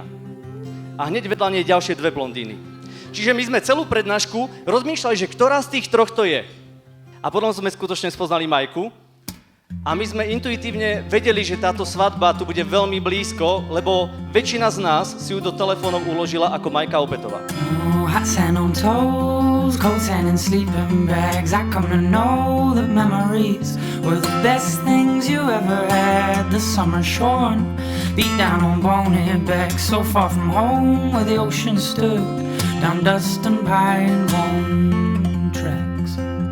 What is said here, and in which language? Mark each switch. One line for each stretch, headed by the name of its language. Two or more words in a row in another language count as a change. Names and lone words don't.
Slovak: A hneď vedľa nej ďalšie dve blondíny. Čiže my sme celú prednášku rozmýšľali, že ktorá z tých troch to je. A potom sme skutočne spoznali Majku. A my sme intuitívne vedeli, že táto svadba tu bude veľmi blízko, lebo väčšina z nás si ju do telefónov uložila ako Majka Obetová.
English: Hot sand on toes, cold sand and sleeping bags. I come to know that memories were the best things you ever had. The summer shorn, beat down on bonehead back, so far from home where the ocean stood, down dust and pine bone tracks.